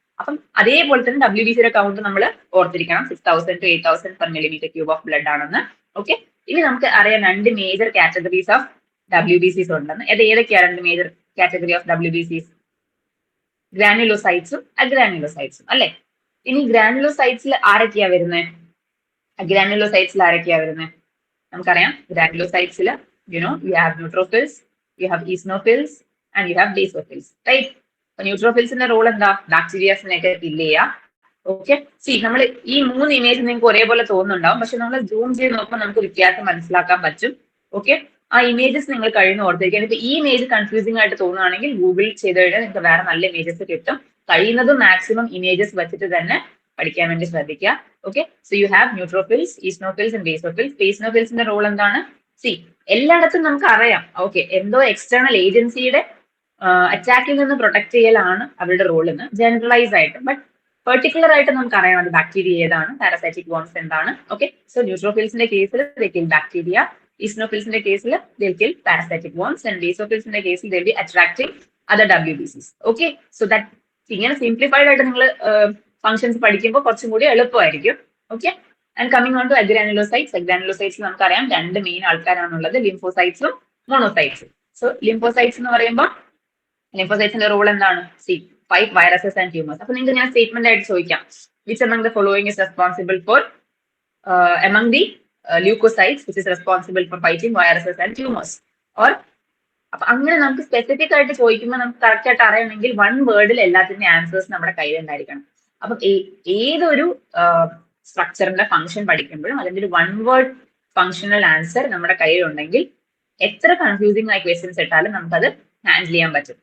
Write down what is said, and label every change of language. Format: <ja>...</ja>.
<ml>അപ്പം അതേപോലെ തന്നെ WBCയുടെ കൗണ്ട് നമ്മൾ ഓർത്തിരിക്കണം,</ml> <en>6000 to 8000 per millimetre cube of blood</en> <ml>ആണെന്ന്. ഓക്കെ, ഇനി നമുക്ക് അറിയാം</ml> <en>2 major categories of WBCs</en> <ml>ഉണ്ടെന്ന്. ഏതൊക്കെയാണ് 2 മേജർ കാറ്റഗറി ഓഫ് WBCs? ഗ്രാനുലോസൈറ്റ്സും അഗ്രാനുലോസൈറ്റ്സും അല്ലെ? ഇനി ഗ്രാനുലോസൈറ്റ്സിൽ ആരൊക്കെയാ വരുന്നത്? ഗ്രാനുലോസൈറ്റ്സിൽ ആരൊക്കെയാ വരുന്നത്? നമുക്കറിയാം, ഗ്രാനുലോസൈറ്റ്സിൽ</ml> <en>you have neutrophils, you have eosinophils and you have basophils, right?</en> <ml>അപ്പൊ ന്യൂട്രോഫിൽസിന്റെ റോൾ എന്താ? ബാക്ടീരിയാസിനെയൊക്കെ കില്ല് ചെയ്യുക. ഓക്കെ, നമ്മൾ ഈ 3 ഇമേജ് നിങ്ങൾക്ക് ഒരേപോലെ തോന്നുന്നുണ്ടാവും, പക്ഷെ നമ്മൾ സൂം ചെയ്ത് നോക്കുമ്പോൾ നമുക്ക് വ്യത്യാസം മനസ്സിലാക്കാൻ പറ്റും. ഓക്കെ, ആ ഇമേജസ് നിങ്ങൾ കഴിയുന്ന ഓർത്തിരിക്കാൻ. ഇപ്പൊ ഈ ഇമേജ് കൺഫ്യൂസിംഗ് ആയിട്ട് തോന്നുകയാണെങ്കിൽ ഗൂഗിൾ ചെയ്ത് കഴിഞ്ഞാൽ നിങ്ങൾക്ക് വേറെ നല്ല ഇമേജസ് കിട്ടും. കഴിയുന്നതും മാക്സിമം ഇമേജസ് വെച്ചിട്ട് തന്നെ പഠിക്കാൻ വേണ്ടി ശ്രദ്ധിക്കുക.</ml> <en>Okay, so you have neutrophils, eosinophils and basophils.</en> <ml>ബേസോഫിൽസിന്റെ role എന്താണ്? എല്ലായിടത്തും നമുക്ക് അറിയാം, ഓക്കെ, എന്തോ എക്സ്റ്റേണൽ ഏജൻസിയുടെ അറ്റാക്കിൽ നിന്ന് പ്രൊട്ടക്ട് ചെയ്യലാണ് അവരുടെ റോൾ എന്ന് ജനറലൈസ് ആയിട്ട്. ബട്ട് പെർട്ടിക്കുലർ ആയിട്ട് നമുക്ക് അറിയാം അത് ബാക്ടീരിയ ഏതാണ്, പാരസൈറ്റിക് വോംസ് എന്താണ്. ഓക്കെ, സോ ന്യൂട്രോഫിൽസിന്റെ കേസിൽ ബാക്ടീരിയ, ഈസ്നോഫിൽസിന്റെ കേസിൽ പാരസൈറ്റിക് വോംസ്, ആൻഡ് ബേസോഫിൽസിന്റെ കേസിൽ</ml> <en>Attracting other WBCs.</en> <ml>Okay, so that ഇങ്ങനെ സിംപ്ലിഫൈഡ് ആയിട്ട് നിങ്ങൾ ഫംഗ്ഷൻസ് പഠിക്കുമ്പോൾ കുറച്ചും കൂടി എളുപ്പമായിരിക്കും. Okay,</ml> <en>And coming on to agranulocytes.</en> <ml>അഗ്രാനുലോസൈറ്റ്സ് നമുക്കറിയാം 2 മെയിൻ ആൾക്കാരാണുള്ളത്, ലിംഫോസൈറ്റ്സും മോണോസൈറ്റ്സും. സോ ലിംഫോസൈറ്റ്സ് എന്ന് പറയുമ്പോൾ ലിംഫോസൈറ്റ്സിന്റെ റോൾ എന്താണ്?</ml> <en>Fight viruses and tumours.</en> <ml>അപ്പൊ നിങ്ങൾക്ക് ഞാൻ സ്റ്റേറ്റ്മെന്റ് ആയിട്ട് ചോദിക്കാം,</ml> <en>Which among the following is responsible for among the leukocytes which is responsible for fighting viruses and tumors?</en> <ml>Or അപ്പൊ അങ്ങനെ നമുക്ക് സ്പെസിഫിക് ആയിട്ട് ചോദിക്കുമ്പോൾ നമുക്ക് കറക്റ്റ് ആയിട്ട് അറിയണമെങ്കിൽ 1 വേർഡിൽ എല്ലാത്തിന്റെ ആൻസേഴ്സ് നമ്മുടെ കയ്യിൽ ഉണ്ടായിരിക്കണം. അപ്പം ഏതൊരു സ്ട്രക്ചറിന്റെ ഫംഗ്ഷൻ പഠിക്കുമ്പോഴും അതിന്റെ ഒരു 1 വേർഡ് ഫംഗ്ഷണൽ ആൻസർ നമ്മുടെ കയ്യിൽ ഉണ്ടെങ്കിൽ എത്ര കൺഫ്യൂസിംഗ് ആയ ക്വസ്റ്റ്യൻസ് ഇട്ടാലും നമുക്കത് ഹാൻഡിൽ ചെയ്യാൻ പറ്റും.</ml>